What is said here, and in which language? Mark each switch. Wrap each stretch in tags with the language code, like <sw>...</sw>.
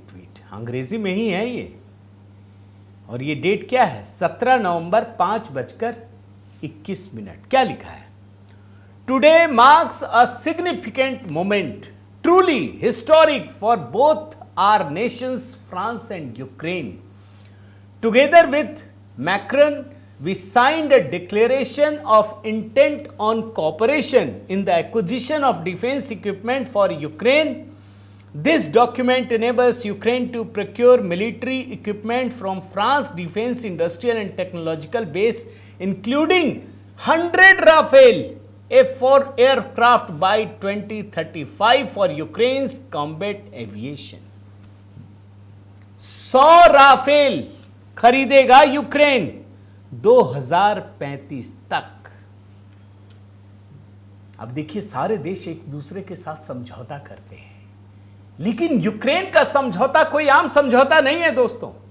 <hi>ये ट्वीट अंग्रेजी में ही है ये, और ये डेट क्या है? 17 नवंबर 5:21। क्या लिखा है?</hi> <en>Today marks a significant moment, truly historic for both our nations, France and Ukraine. Together with Macron we signed a declaration of intent on cooperation in the acquisition of defense equipment for Ukraine. This document enables Ukraine to procure military equipment from France defense industrial and technological base, including 100 Rafale F-4 aircraft by 2035 for Ukraine's combat aviation.</en> <hi>100 Rafale खरीदेगा Ukraine 2035 तक। अब देखिए, सारे देश एक दूसरे के साथ समझौता करते हैं, लेकिन यूक्रेन का समझौता कोई आम समझौता नहीं है दोस्तों।</hi>